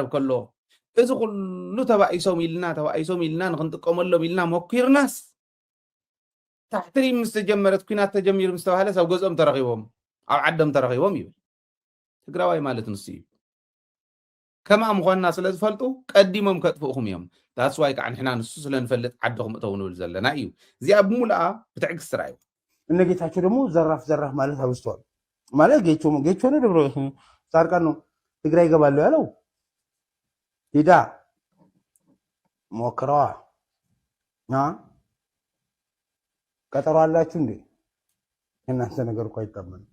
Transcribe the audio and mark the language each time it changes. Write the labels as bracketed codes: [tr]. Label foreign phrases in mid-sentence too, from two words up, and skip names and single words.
[ti] ከሎ እዚ ኩሉ ተባኢሶም ኢልና ንክንጥቀመሎም ኢልና ሞኪርናስ ታሕትሪ ምስ ተጀመረት ኩናት ተጀሚሩ ምስ ተባሃለ ሰብ ገጾም ተረኺቦም ኣብ ዓዶም ተረኺቦም ይብል ትግራዋይ ማለት ንሱ እዩ ከማ ምዃንና ስለ ዝፈልጡ ቀዲሞም ከጥፍኡኹም እዮም ዳስዋይ ከዓ ንሕና ንሱ ስለ ንፈልጥ ዓድኹም እተው ንብል ዘለና እዩ እዚኣ ብሙሉኣ ብትዕግስቲ ራእዩ [am] እነ ጌታቸው ደግሞ ዘራፍ ማለት አብዝተዋል ማለት ጌቾ ነው ደብረ ጻድቃን ነው ትግራይ ይገባለሁ ያለው ሂዳ ሞክረዋ ቀጠሮ አላችሁ እንዴ የእናንተ ነገር እኮ አይታመንም